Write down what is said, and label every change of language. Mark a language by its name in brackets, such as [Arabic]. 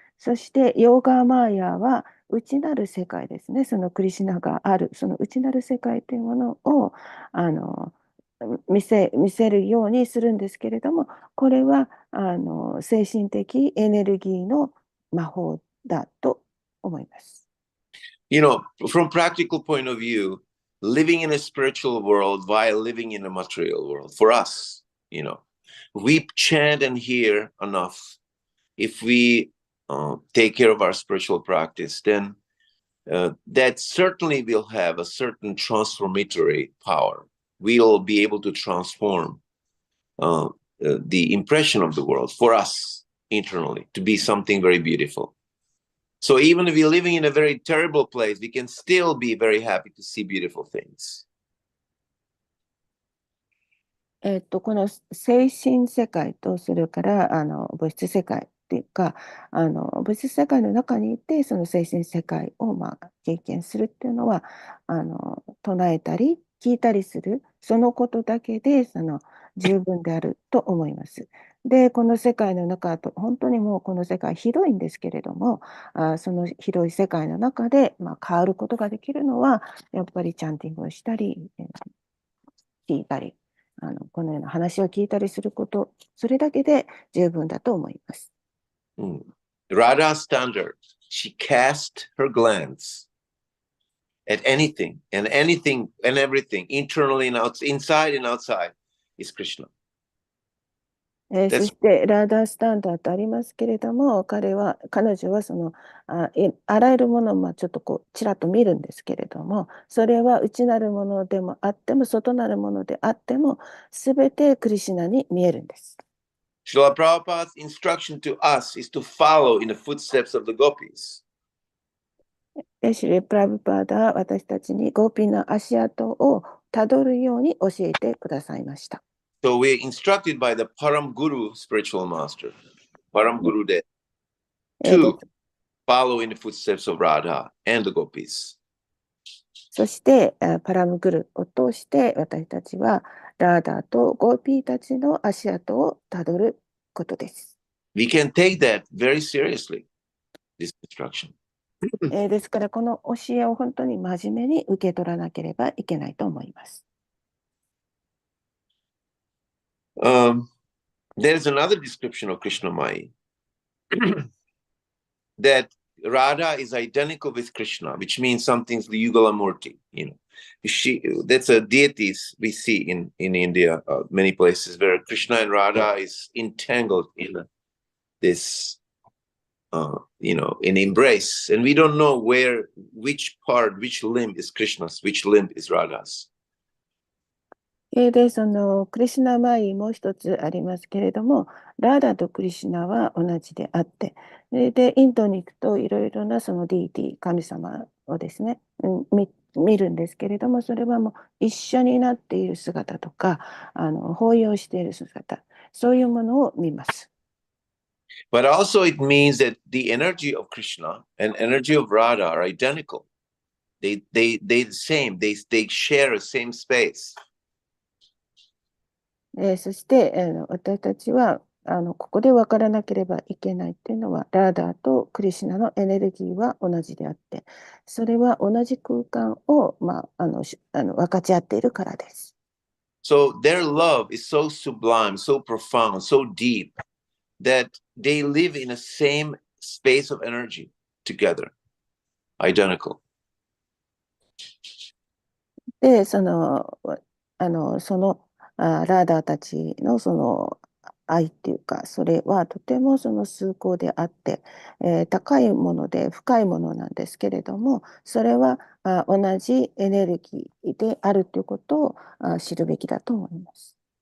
[Japanese] そして、ヨーガーマーヤは内なる世界ですね。そのクリシュナがある、その内なる世界というものを見せるようにするんですけれども、これは精神的エネルギーの魔法だと思います。 [English] You know, from practical point of view, living in a spiritual world while living in a material world, for us, you know, we chant and hear enough. If we take care of our spiritual practice, then that certainly will have a certain transformatory power. We'll be able to transform the impression of the world for us internally to be something very beautiful. So even if we're living in a very terrible place, we can still be very happy to see beautiful things. [Japanese] この精神世界とそれから物質世界っていうか物質世界の中にいてその精神世界を経験するっていうのは唱えたり聞いたりするそのことだけで十分であると思います。でこの世界の中と本当にもうこの世界広いんですけれどもその広い世界の中で、変わることができるのはやっぱりチャンティングをしたり聞いたりこのような話を聞いたりすることそれだけで十分だと思います。 [English] Radha's standard, she cast her glance at anything and everything, internally and inside and outside, is Krishna. [Japanese] そしてラーダースタンダードありますけれども彼女はあらゆるものをちょっとちらっと見るんですけれどもそれは内なるものでもあっても外なるものであってもすべてクリシュナに見えるんです。 [English] Srila Prabhupada's instruction to us is to follow in the footsteps of the gopis. [Japanese] シリプラブパーダは私たちにゴーピーの足跡をたどるように教えてくださいました。 [English] So we're instructed by the Param Guru spiritual master, Param Guru De, to follow in the footsteps of Radha and the gopis. [Japanese] そしてパラムグルを通して私たちはラーダーとゴーピーたちの足跡をたどることです。 [English] We can take that very seriously, this instruction. [Japanese] ですからこの教えを本当に真面目に受け取らなければいけないと思います。 [English] There's another description of Krishna Mai that Radha is identical with Krishna, which means something's the Yugala Murti. You know, that's a deities we see in India, many places where Krishna and Radha is entangled in this, in embrace, and we don't know which limb is Krishna's, which limb is Radha's. [Japanese] で、クリシュナマイもう一つありますけれども、ラーダとクリシュナは同じであって、で、インドに行くといろいろなそのディーティ、神様をですね、見るんですけれども、それはもう一緒になっている姿とか、抱擁している姿、そういうものを見ます。 [English] But also it means that the energy of Krishna and energy of Radha are identical. They the same. They share a same space. [Japanese] そして私たちはここで分からなければいけないっていうのは、ラーダーとクリシュナのエネルギーは同じであって、それは同じ空間を、分かち合っているからです。 [English] So their love is so sublime, so profound, so deep that they live in the same space of energy together, identical. [Japanese] で、そのラーダーたちのその愛っていうか、それはとてもその崇高であって、高いもので深いものなんですけれども、それは同じエネルギーであるということを知るべきだと思います。